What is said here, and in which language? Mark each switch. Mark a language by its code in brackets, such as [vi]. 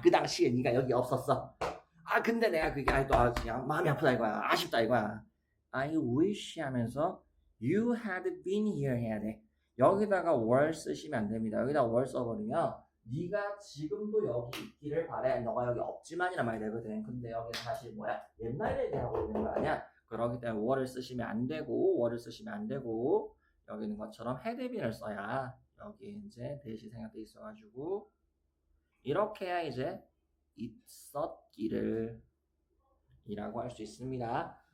[ko] 그 당시에 네가 여기 없었어. 근데 내가 그게 또 그냥 마음이 아프다 이거야. 아쉽다 이거야. [en] I wish [ko] 하면서 [en] You had been here [ko] 해야 돼. 여기다가 were 쓰시면 안 됩니다. 여기다 were 써버리면 네가 지금도 여기 있기를 바래. 너가 여기 없지만이란 말이 되거든. 근데 여기는 사실 뭐야? 옛날 얘기하고 있는 거 아니야? 그러기 때문에 were를 쓰시면 안 되고 were를 쓰시면 안 되고 여기 있는 것처럼 had been을 써야 여기 이제 대시 생략돼 있어가지고 이렇게 해야 이제 있었기를 이라고 할 수 있습니다.